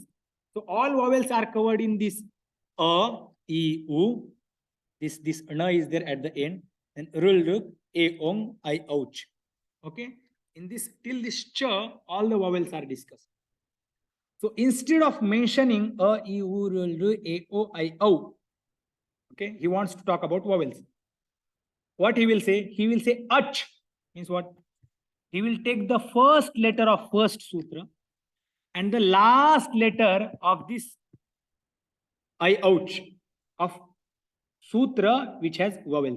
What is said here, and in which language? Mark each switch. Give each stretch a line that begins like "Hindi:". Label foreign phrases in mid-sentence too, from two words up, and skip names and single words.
English: So all vowels are covered in this a, e, u. This na is there at the end. And rul, a, ong, I, ouch. Okay. In this till this cha, all the vowels are discussed. So instead of mentioning a, e, u, rul, a, o, I, o, okay, he wants to talk about vowels. What he will say? He will say ach. Means what? He will take the first letter of first sutra and the last letter of this I, ouch, of sutra which has vowels.